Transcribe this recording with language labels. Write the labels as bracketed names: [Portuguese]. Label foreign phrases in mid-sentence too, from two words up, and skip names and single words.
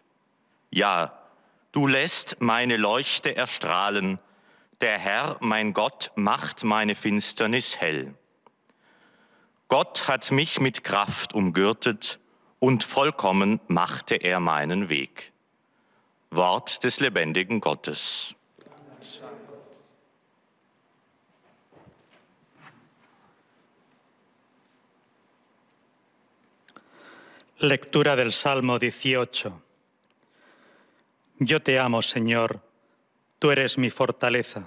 [German] Ja, du lässt meine Leuchte erstrahlen. Der Herr, mein Gott, macht meine Finsternis hell. Gott hat mich mit Kraft umgürtet und vollkommen machte er meinen Weg. Wort des lebendigen Gottes. [Spanish] Lectura del Salmo 18. Yo te amo, Señor, tú eres mi fortaleza.